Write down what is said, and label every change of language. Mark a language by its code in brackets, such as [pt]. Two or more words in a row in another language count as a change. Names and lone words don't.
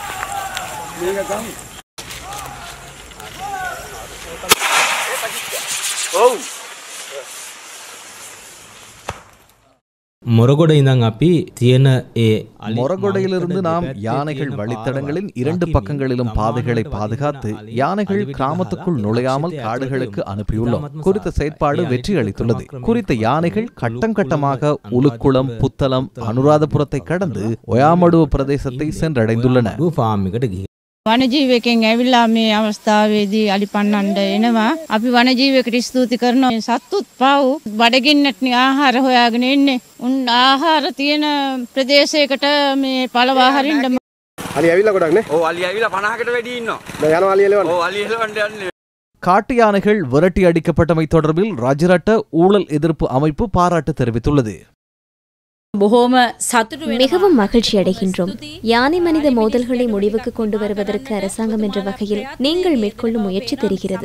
[ta] மொரகொடையிலிருந்து நாம் யானைகள் வழித்தடங்களின் 2 பக்கங்களிலும் பாதைகளை பாதுகாத்து யானைகள் கிராமத்துக்குள் நுழையாமல் காடுகளுக்கு அனுப்பியுள்ளோம். குறித்த செயற்பாடு வெற்றி அளித்துள்ளது. குறித்த யானைகள் கட்டம் கட்டமாக உலுக்குளம், புத்தளம், அனுராதபுரத்தை கடந்து ஒயாமடுவ பிரதேசத்தை சென்றடைந்துள்ளன. [si] වනජීවකෙන් ඇවිල්ලා මේ අවස්ථාවේදී අලි පන්නන්න එනවා. අපි වනජීවකට ස්තුති කරනවා. සත්තුත් පාව් බඩගින්නට ආහාර හොයාගෙන ඉන්නේ. උන් ආහාර තියෙන ප්‍රදේශයකට මේ පළවා හරින්න. අලි ඇවිල්ලා ගොඩක් නේ? ඔව් අලි ඇවිල්ලා 50කට වැඩි ඉන්නවා. දැන් යනවා අලි එලවන්න. ඔව් අලි එලවන්න යන්නේ. [ta] காட்டு யானைகள் விரட்டி அடிக்கப்பட்டமை தொடர்பில் ராஜரட்ட ஊழல் எதிர்ப்பு அமைப்பு பாராட்டு தெரிவித்துள்ளது. மிகவும் மகிழ்ச்சி அடைகின்றோம். யானை மனித மோதல்களை முடிவுக்கு கொண்டு வருவதற்கு அரசாங்கம் என்ற வகையில் நீங்கள் மேற்கொள்ளும் முயற்சி தெரிகிறது.